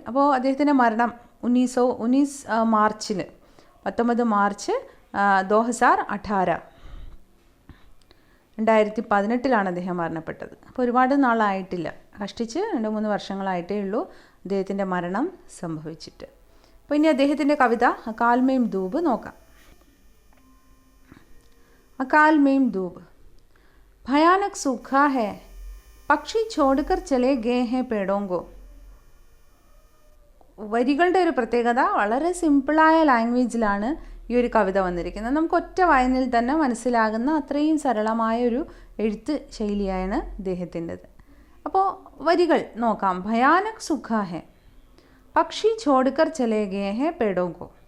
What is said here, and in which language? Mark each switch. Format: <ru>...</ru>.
<ml>അപ്പോൾ അദ്ദേഹത്തിൻ്റെ മരണം 19 മാർച്ചിൽ 19 മാർച്ച് 2018 2018 അദ്ദേഹം മരണപ്പെട്ടത്. അപ്പോൾ ഒരുപാട് നാളായിട്ടില്ല, കഷ്ടിച്ച് 2-3 വർഷങ്ങളായിട്ടേ ഉള്ളൂ അദ്ദേഹത്തിൻ്റെ മരണം സംഭവിച്ചിട്ട്. അപ്പോൾ ഇനി അദ്ദേഹത്തിൻ്റെ കവിത അകാൽ മേം ധൂപ് നോക്കാം.</ml> <hi>अकाल में धूप भयानक सूखा है, പക്ഷി छोड़कर चले गए हैं पेड़ों को.</hi> <ml>വരികളുടെ ഒരു പ്രത്യേകത, വളരെ സിമ്പിളായ ലാംഗ്വേജിലാണ് ഈ ഒരു കവിത വന്നിരിക്കുന്നത്. നമുക്ക് ഒറ്റ വായനയിൽ തന്നെ മനസ്സിലാകുന്ന അത്രയും സരളമായ ഒരു എഴുത്ത് ശൈലിയാണ് ഇദ്ദേഹത്തിൻ്റെത്. അപ്പോൾ വരികൾ നോക്കാം.</ml> <hi>ഭയാനക് സുഖാ ഹെ, പക്ഷി ചോടുക്കർ ചലേ ഗേ ഹെ പേടോം കോ.</hi>